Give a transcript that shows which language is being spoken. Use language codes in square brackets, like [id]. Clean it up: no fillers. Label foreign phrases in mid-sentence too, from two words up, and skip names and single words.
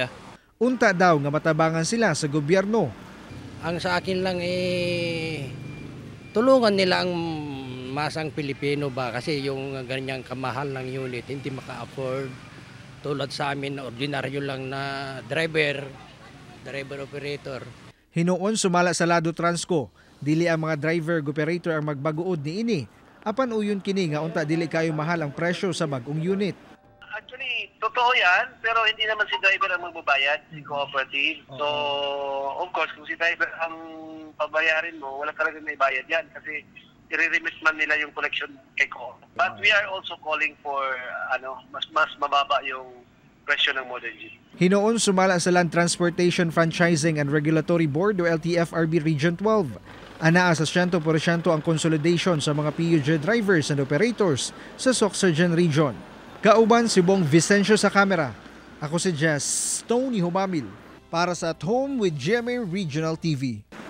[ceb] Unta daw nga matabangan sila sa gobyerno. [tl] Ang sa akin lang tulungan nila ang masang Pilipino ba kasi yung ganyang kamahal ng unit hindi maka-afford. Tulad sa amin na ordinaryo lang na driver operator. [ceb] Hinuon sumala sa Lado Transco, dili ang mga driver-operator ang magbaguod ni ini. Apan uyon kini nga unta dili kayo mahal ang presyo sa bagong unit. [en] Actually, [tl] totoo yan, pero hindi naman si driver ang magbabayad, si cooperative. So, [en] of course, [tl] kung si driver ang pabayarin mo, wala talaga may bayad yan kasi i-remit man nila yung collection kay co. [en] But we are also calling for [tl] mas mababa yung presyo ng model G. [ceb] Hinuon sumala sa Land Transportation Franchising and Regulatory Board o LTFRB Region 12. Anaa sa 100% ang consolidation sa mga [en] PUJ drivers and operators [ceb] sa Sorsogon Region. Kauban si Bong Vicencio sa kamera. Ako si Jess Tony Humamil para sa At Home with GMA Regional TV.